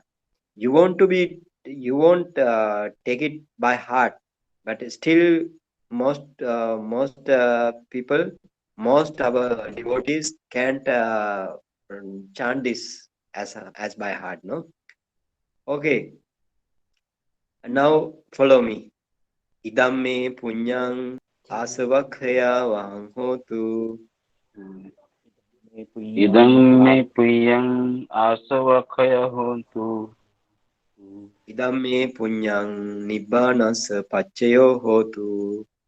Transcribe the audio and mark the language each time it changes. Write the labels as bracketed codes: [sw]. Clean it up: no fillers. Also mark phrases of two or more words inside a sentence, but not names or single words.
[en] You won't take it by heart, but still most our devotees can't chant this as by heart, no? Okay, now follow me. [pi] Idamme punyang asavakhaya vang hotu. Idang me priyang asavakhaya hontu. Idamme punyang nibbanasa pachayo hotu.